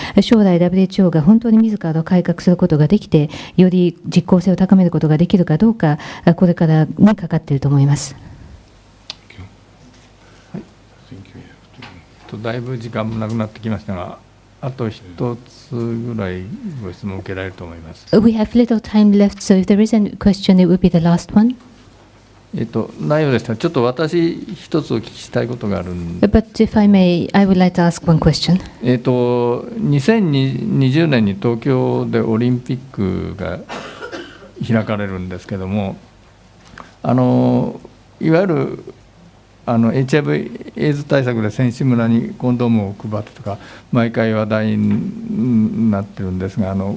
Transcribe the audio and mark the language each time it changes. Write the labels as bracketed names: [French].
[Japanese] 将来 WHO が本当に自らを改革することができてより実効性を高めることができるかどうかこれからにかかっていると思います。だいぶ時間もなくなってきましたが、あと一つぐらいご質問を受けられると思います。 [English] We have little time left, so if there is a question, it will be the last one. [Japanese] 内容でしたら、ちょっと私、一つお聞きしたいことがあるんで。 [English] But if I may, I would like to ask one question. [Japanese] 2020年に東京でオリンピックが開かれるんですけども、いわゆるHIV エイズ対策で選手村にコンドームを配ってとか、毎回話題になってるんですが、